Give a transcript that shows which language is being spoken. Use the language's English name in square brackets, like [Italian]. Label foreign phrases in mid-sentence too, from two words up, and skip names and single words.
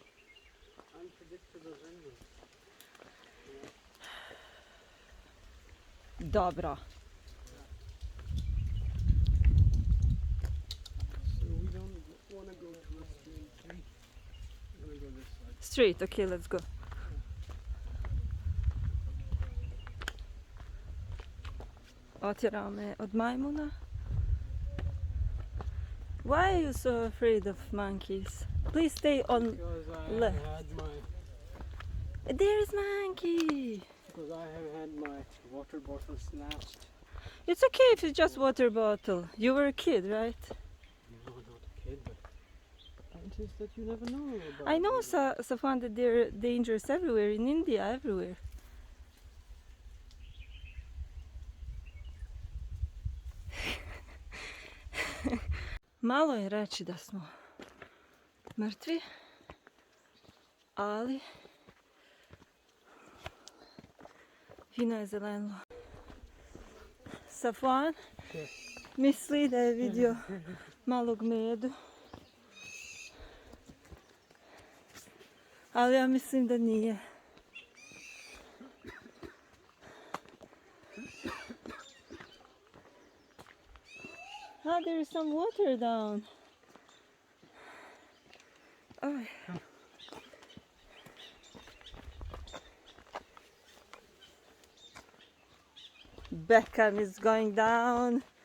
[English] Unpredictable animal. Dobro. So we don't want to go towards the tree. We're going to go this side. Straight, okay, let's go. [Croatian] Otjerao me od majmuna. [English] Why are you so afraid of monkeys? Please stay on Because I have left. had my There's monkey. because I have had my water bottle snatched. It's okay if it's just water bottle. You were a kid, right? No, not a kid, but it's just that you never know about. I know, Safwan, that they're dangerous everywhere, in India, everywhere. [Croatian] Malo je reći da smo mrtvi, ali fino je zeleno. Safwan misli da je vidio malog medu, ali ja mislim da nije. [English] Ah, there is some water down. Oh. Beckham is going down.